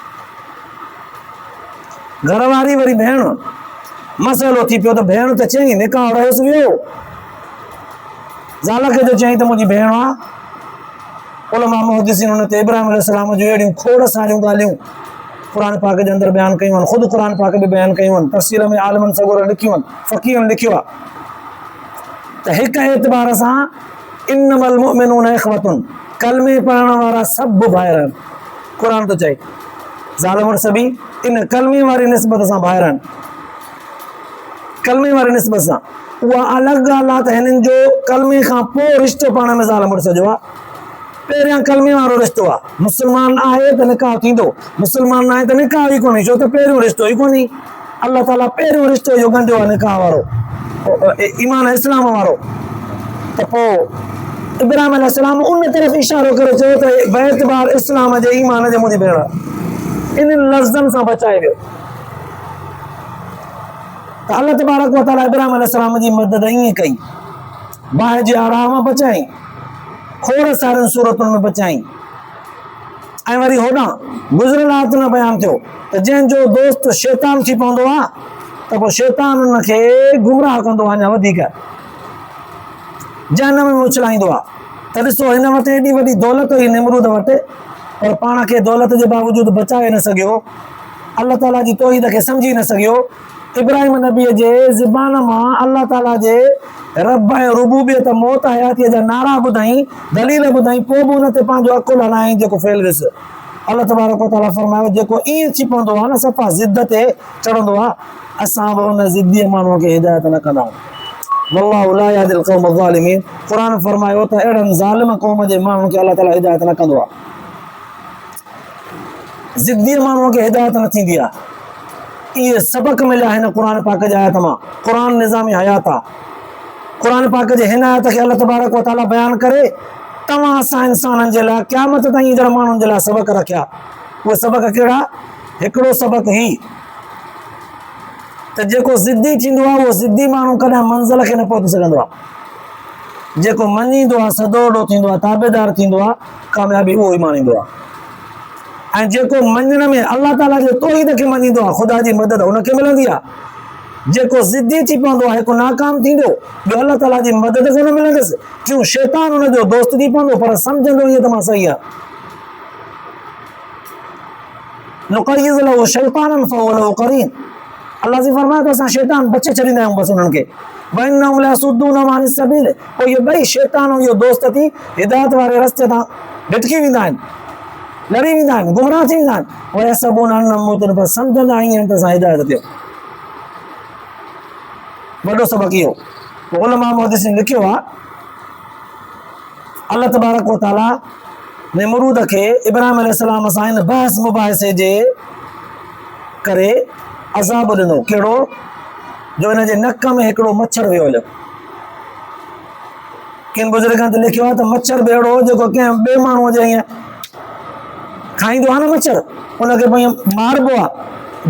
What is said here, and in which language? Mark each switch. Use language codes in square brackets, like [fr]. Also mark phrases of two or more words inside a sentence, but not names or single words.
[sd] घर वारी वरी भेण, मसइलो थी पियो त भेण त चई निकाह रहियोसि वियो, ज़ाल खे जो चई त मुंहिंजी भेण आहे। उलमा मुहद्दिसीन हुन ते इब्राहिम अलैहिस्सलाम जूं अहिड़ियूं खोड़ सारियूं ॻाल्हियूं क़ुर पाक जे अंदरि बयानु कयूं आहिनि। ख़ुदि क़ुर पाक बि बयानु कयूं आहिनि, तफ़सील में आलिमनि सगोर लिखियूं आहिनि, फ़क़ीहनि लिखियो आहे त हिक एतबार सां [ar] إنما المؤمنون إخوة, [sd] कलमे पढ़ण वारा सभु भाइर आहिनि। क़ुर थो चए ज़ाल मुड़स बि इन कलमे वारी निस्बत सां भाइर आहिनि। कलमे वारी निस्बत सां उहा अलॻि ॻाल्हि आहे त हिननि जो कलमे खां पोइ रिश्तो पाण में ज़ाल मुड़स जो आहे। पहिरियां कलमे वारो रिश्तो आहे। मुस्लमान आहे त निकाह थींदो, मुस्लमान न आहे त निकाह ई कोन्हे, छो त पहिरियों रिश्तो ई कोन्हे। अल्लाह ताला पहिरियों रिश्तो इहो ॻंढियो आहे निकाह वारो, ईमान इस्लाम वारो। त पोइ इब्राहिम अलैहिस्सलाम उन तरफ़ इशारो करे चयो त बेतबार इस्लाम जे ईमान जे मुंहिंजी भेण, इन लफ़्ज़नि सां बचाए वियो। त अल्लाह [ar] تبارك وتعالى [sd] इब्राहिम अलैहिस्सलाम जी मदद ईअं कई, बाहि जे आराह मां बचाई, खोड़ सारियुनि सूरतुनि में बचाई। ऐं वरी होॾां गुज़िरियल आयत में बयानु थियो त जंहिंजो दोस्त शैतान थी पवंदो आहे त पोइ शैतान हुनखे गुमराह कंदो आहे, अञा वधीक जहन्नम में उछलाईंदो आहे। त ॾिसो हिन वटि एॾी वॾी दौलत हुई निमरूद वटि, पर पाण खे दौलत जे बावजूदि बचाए न सघियो, अल्लाह ताला जी तौहीद खे सम्झी न सघियो। इब्राहिम नबीअ जे ज़बान मां अल्लाह ताला जे रब ऐं रुबूबियत मौत हयातीअ जा नारा ॿुधाई, दलील ॿुधाई, पोइ बि हुन ते पंहिंजो अकुल हलायईं जेको फेल वियुसि। अल्लाह [ar] تبارك وتعالى [sd] फरमायो जेको ईअं थी पवंदो आहे न, सफ़ा ज़िद ते चढ़ंदो आहे, असां बि उन ज़िद्दीअ माण्हूअ खे हिदायत न कंदा आहियूं। [ar] والله لا يهدي القوم الظالمين. [sd] क़ुर फरमायो त अहिड़नि ज़ालिम क़ौम जे माण्हुनि खे अल्लाह ताला हिदायत न कंदो आहे। ज़िद्दीअ माण्हूअ खे हिदायत न थींदी आहे। इहे सबक़ मिलिया हिन क़ुर पाक जे आयत मां। क़ुर निज़ाम हयात आहे। क़ुर पाक जे हिन आयत खे अल्लाह [ar] تبارك وتعالى [sd] बयानु करे तव्हां असां इंसाननि जे लाइ क़यामत ताईं ईंदड़ माण्हुनि जे लाइ सबक़ रखिया। उहे सबक़ कहिड़ा? हिकिड़ो सबक़ ही त जेको ज़िद्दी थींदो आहे, उहो ज़िद्दी माण्हू कॾहिं मंज़िल खे न पहुची सघंदो आहे। जेको मञींदो आहे, सदोड़ो थींदो आहे, ताबेदार थींदो आहे, कामयाबी उहो ई माणींदो आहे। ऐं जेको मञण में अल्लाह ताला जे तौहीद खे मञींदो आहे, ख़ुदा जी मदद हुनखे मिलंदी आहे। जेको ज़िद्दी थी पवंदो आहे, हिकु नाकाम थींदो, ॿियो अल्लाह ताला जी मदद खे न मिलंदुसि, क्यों शैतान हुनजो दोस्त थी पवंदो, पर सम्झंदो ईअं त मां सही आहे। [ar] نقيض له شيطانا فهو له قرين. [sd] अल्लाह जी फरमाए तो असां शैतान बचे छॾींदा आहियूं बसि उन्हनि खे [ar] وإنهم ليصدونهم عن السبيل. [sd] पोइ इहे ॿई शैतान ऐं इहो दोस्त थी हिदायत वारे रस्ते तां भिटकी वेंदा आहिनि, लड़ी वेंदा आहिनि, गुमराह थी वेंदा आहिनि। [ar] ويحسبون أنهم مهتدون, [sd] पर सम्झंदा आहिनि त असां हिदायत ते। वॾो सबक़ इहो। उलमा मुहद्दिसीन लिखियो आहे अल्लाह [ar] تبارك وتعالى [sd] नमरूद खे इब्राहिम अलैहिस्सलाम सां इन बहस मुबाहिसे जे करे अज़ाब ॾिनो। कहिड़ो? जो हिन जे नक में हिकिड़ो मच्छर वियो हुयो। किन बुज़ुर्गनि ते लिखियो आहे त मच्छर बि अहिड़ो हो जेको कंहिं ॿिए माण्हूअ जे ईअं खाईंदो आहे न मच्छर, उनखे भई मारबो आहे।